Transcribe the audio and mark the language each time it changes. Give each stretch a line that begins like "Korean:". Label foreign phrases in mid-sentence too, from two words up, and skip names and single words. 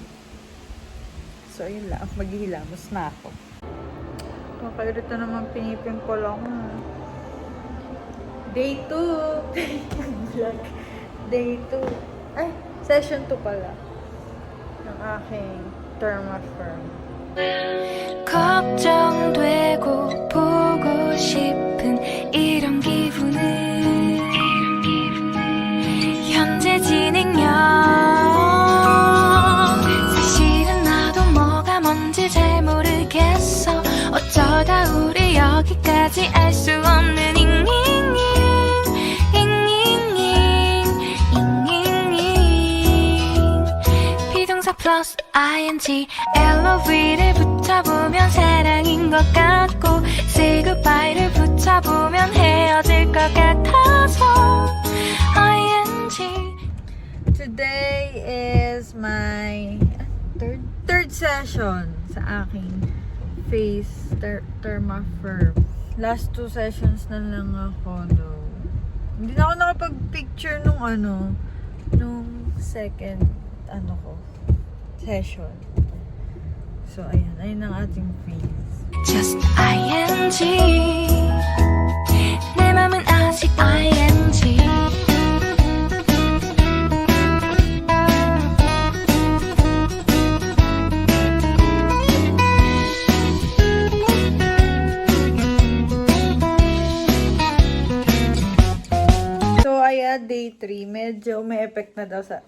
Filipino: So, ayun lang. Maghihilamos na ako. Kakairita naman pinipimple ako.
English: Day 2. Vlog.
Filipino: Day 2. Ay, session 2 pala. Ng aking Thermafirm.
Korean: 걱정되고 보고 싶은 이런 기분은 현재 진행형 사실은 나도 뭐가 뭔지 잘 모르겠어 어쩌다 우리 여기까지 알 수 없는 플러스 ing LOV를 붙여보면 사랑인 것 같고
English: Say goodbye
Korean: 를 붙여보면 헤어질 것 같아서 ing
English: Today is my third session
Filipino: sa aking
English: face Thermafirm. Last 2 sessions
Filipino: na lang ako though. Hindi na ako nakapag-picture nung
English: second session.
Filipino: So, ayun ang ating face.
English: Just ing
Korean: 내 맘은 아직 ing
Filipino: So, day 3, medyo may effect na daw sa...